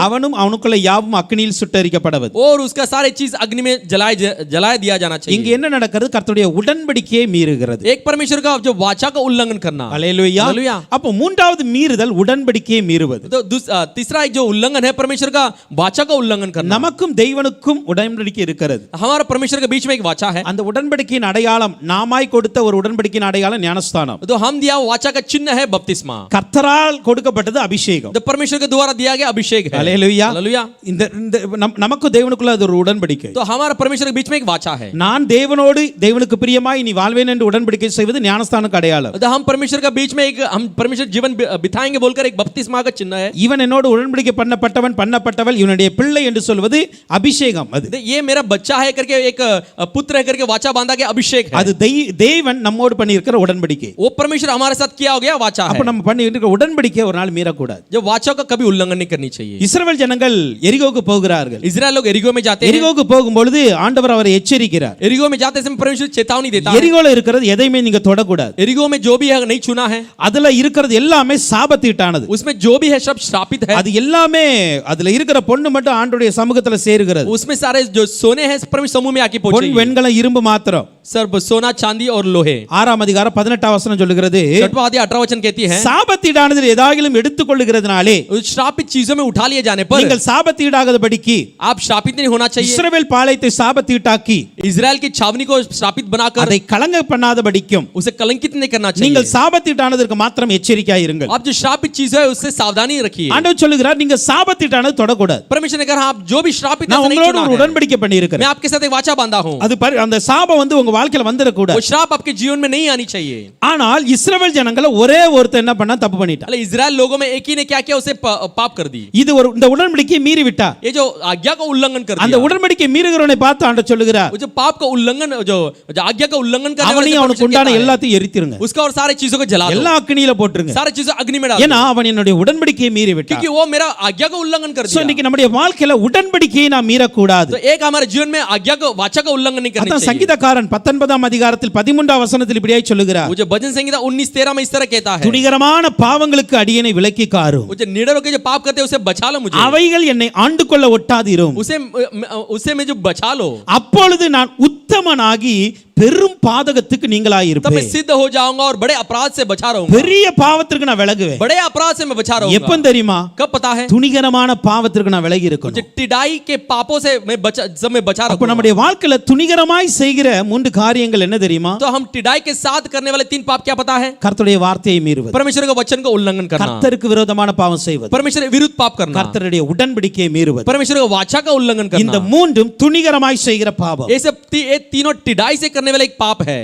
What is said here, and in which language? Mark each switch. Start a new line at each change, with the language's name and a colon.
Tamil: அவனும் அவனுக்குள்ள யாவும் அக்கினியில் சுட்டெரிக்கப்படுவது.
Hindi: और उसका सारे चीज अग्नि में जलाए दिया जाना
Tamil: இங்க
Hindi: चाहिए।
Tamil: என்ன நடக்கிறது? கர்த்தருடைய உடன்படிக்கையை மீறுகிறது.
Hindi: एक परमेश्वर का जो वाचा का उल्लंघन करना।
Tamil: அல்லேலூயா.
Hindi: हालेलुया।
Tamil: அப்போ மூன்றாவது மீறுதல் உடன்படிக்கையை மீறுவது.
Hindi: तो तीसरा एक जो उल्लंघन है परमेश्वर का वाचा का उल्लंघन करना।
Tamil: நமக்கும் தெய்வனுக்கும் உடன்படிக்கை இருக்கிறது.
Hindi: हमारा परमेश्वर के बीच में एक वाचा है,
Tamil: அந்த உடன்படிக்கையின் அடையாளம் நாமாய் கொடுத்த ஒரு உடன்படிக்கையின் அடையாளம் ஞானஸ்தானம்.
Hindi: तो हम दिया वाचा का चिन्ह है बपतिस्मा।
Tamil: கர்த்தரால் கொடுக்கப்பட்டது அபிஷேகம்.
Hindi: तो परमेश्वर के द्वारा दिया गया अभिषेक है।
Tamil: அல்லேலூயா.
Hindi: हालेलुया।
Tamil: இந்த நமக்கு தேவனுக்குள்ள அது ஒரு உடன்படிக்கை.
Hindi: तो हमारा परमेश्वर के बीच में एक वाचा है।
Tamil: நான் தேவனோடு தேவனுக்கு பிரியமாய் நீ வாழ்வேன் என்று உடன்படிக்கை செய்வது ஞானஸ்தானக்கு அடையாளம்.
Hindi: तो हम परमेश्वर का बीच में एक हम परमेश्वर जीवन बिताएंगे बोलकर एक बपतिस्मा का चिन्ह है।
Tamil: இவன் என்னோடு உடன்படிக்கை பண்ணப்பட்டவள் இவனுடைய பிள்ளை என்று சொல்வது அபிஷேகம். அது
Hindi: ये मेरा बच्चा है करके एक पुत्र है करके वाचा बांधा गया अभिषेक है।
Tamil: அது தேவன் நம்மோடு பண்ணியிருக்கிற உடன்படிக்கை.
Hindi: वो परमेश्वर हमारे साथ किया हो गया वाचा
Tamil: அப்ப
Hindi: है।
Tamil: நம்ம பண்ணியிருக்கிற உடன்படிக்கை ஒரு நாள் மீறக்கூடாது.
Hindi: जो वाचा का कभी उल्लंघन नहीं करनी चाहिए।
Tamil: இஸ்ரவேல் ஜனங்கள் எரிகோவுக்கு போகிறார்கள்.
Hindi: इजराइल लोग एरिगो में जाते हैं।
Tamil: எரிகோவுக்கு போகும்பொழுது ஆண்டவர் அவரை எச்சரிக்கிறார்.
Hindi: एरिगो में जाते समय परमेश्वर चेतावनी देता है।
Tamil: எரிகோல இருக்கிறது எதையுமே நீங்க தொடக்கூடாது.
Hindi: एरिगो में जो भी है नहीं छूना है।
Tamil: அதுல இருக்கிறது எல்லாமே சாபத்தீட்டானது.
Hindi: उसमें जो भी है सब श्रापित है।
Tamil: அது எல்லாமே அதுல இருக்கிற பொண்ணு மட்டும் ஆண்டவருடைய சமூகத்துல சேருகிறது.
Hindi: उसमें सारे जो सोने हैं परमेश्वर समूह में आके
Tamil: பொன்
Hindi: पहुंचे।
Tamil: வெண்கலம் இரும்பு மாத்திரம்.
Hindi: सर सोना चांदी और लोहे।
Tamil: 6ஆம் அதிகாரம் 18ஆம் வசனம் சொல்லுகிறது,
Hindi: 6वां अध्याय 18 वचन कहती है,
Tamil: சாபத்தீடானதில் ஏதாகிலும் எடுத்துக்கொள்ளுகிறதுனாலே
Hindi: उस श्रापित चीजों में उठा लिए जाने पर
Tamil: நீங்கள் சாபத்தீடாகாதபடிக்கு
Hindi: आप श्रापित नहीं होना चाहिए।
Tamil: இஸ்ரவேல் பாளையத்தை சாபத்தீட்டாக்கி
Hindi: इजराइल की छावनी को श्रापित बनाकर
Tamil: அதை கலங்க பண்ணாதபடிக்கும்
Hindi: उसे कलंकित नहीं करना चाहिए।
Tamil: நீங்கள் சாபத்தீட்டானதற்கு மாத்திரம் எச்சரிக்கையாய் இருங்கள்.
Hindi: आप जो श्रापित चीज है उससे सावधानी रखिए।
Tamil: ஆண்டவர் சொல்லுகிறார் நீங்க சாபத்தீட்டானது தொடக்கூடாது.
Hindi: परमेश्वर ने कहा आप जो भी श्रापित
Tamil: நான்
Hindi: है नहीं
Tamil: உங்களோட
Hindi: चुना
Tamil: ஒரு
Hindi: है।
Tamil: உடன்படிக்கை பண்ணி
Hindi: मैं
Tamil: இருக்கிறேன்.
Hindi: आपके साथ एक वाचा बांधा हूं।
Tamil: அது அந்த சாபம் வந்து உங்க வாழ்க்கையில வந்துடக்கூடாது.
Hindi: वो श्राप आपके जीवन में नहीं आनी चाहिए।
Tamil: ஆனால் இஸ்ரவேல் ஜனங்கள ஒரே ஒருத்தன் என்ன பண்ணா தப்பு பண்ணிட்டான்.
Hindi: अरे इजराइल लोगों में एक ही ने क्या किया, उसे पाप कर दी।
Tamil: இது ஒரு இந்த உடன்படிக்கையை மீறி விட்டா.
Hindi: ये जो आज्ञा का उल्लंघन कर
Tamil: அந்த
Hindi: दिया,
Tamil: உடன்படிக்கையை மீறுகிறவனை பார்த்து ஆண்டவர் சொல்லுகிறார்,
Hindi: वो जो पाप का उल्लंघन जो आज्ञा का उल्लंघन करने वाले
Tamil: அவனையும்
Hindi: से
Tamil: உண்டான
Hindi: कहता है,
Tamil: எல்லாத்தையும் எரித்திருங்க.
Hindi: उसका और सारे चीजों को जला दो,
Tamil: எல்லா அக்கினியில போட்டுருங்க.
Hindi: सारे चीजों अग्नि में डाल
Tamil: ஏன்னா
Hindi: दो,
Tamil: அவன் என்னுடைய உடன்படிக்கையை மீறி விட்டான்.
Hindi: क्योंकि वो मेरा आज्ञा का उल्लंघन कर
English: சோ
Hindi: दिया।
Tamil: இன்னைக்கு நம்முடைய வாழ்க்கையில உடன்படிக்கையை நாம் மீறக்கூடாது.
Hindi: तो एक हमारे जीवन में आज्ञा को वाचा का उल्लंघन नहीं करना
Tamil: அதான்
Hindi: चाहिए।
Tamil: சங்கீதக்காரன் 19ஆம் அதிகாரத்தில் 13ஆம் வசனத்தில் இப்படியே சொல்லுகிறார்,
Hindi: वो जो भजन संहिता 19:13 में इस तरह कहता है,
Tamil: துணிகரமான பாவங்களுக்கு அடியேனை விலக்கி காரும்,
Hindi: वो जो निडर होकर जो पाप करते हैं उसे बचा लो मुझे,
Tamil: அவைகள் என்னை ஆண்டு கொள்ள ஒட்டாதிரும்,
Hindi: उसे मैं जो बचा लो,
Tamil: அப்பொழுது நான் உத்தமனாகி பெரும் பாதகத்துக்கு
Hindi: तब मैं
Tamil: நீங்களாயிருப்பேன்.
Hindi: सिद्ध हो जाऊंगा और बड़े अपराध से बचा रहूंगा।
Tamil: பெரிய பாவத்திற்கு நான் விலகுவேன்.
Hindi: बड़े अपराध से मैं बचा रहूंगा।
Tamil: எப்ப தெரியுமா?
Hindi: कब पता है?
Tamil: துணிகரமான பாவத்திற்கு நான் விலகி
Hindi: मुझे
Tamil: இருக்கணும்.
Hindi: टिडाई के पापों से मैं बचा
Tamil: அப்ப
Hindi: रहूंगा।
Tamil: நம்முடைய வாழ்க்கையில துணிகரமாய் செய்கிற 3 காரியங்கள் என்ன தெரியுமா?
Hindi: तो हम टिडाई के साथ करने वाले 3 पाप क्या पता है?
Tamil: கர்த்தருடைய வார்த்தையை மீறுவது,
Hindi: परमेश्वर के वचन का उल्लंघन करना,
Tamil: கர்த்தருக்கு விரோதமான பாவம் செய்வது,
Hindi: परमेश्वर के विरुद्ध पाप करना,
Tamil: கர்த்தருடைய உடன்படிக்கையை மீறுவது.
Hindi: परमेश्वर के वाचा का उल्लंघन
Tamil: இந்த
Hindi: करना।
Tamil: மூன்றும் துணிகரமாய் செய்கிற பாவம்.
Hindi: ये सब ये तीनों टिडाई से करने वाले एक पाप है।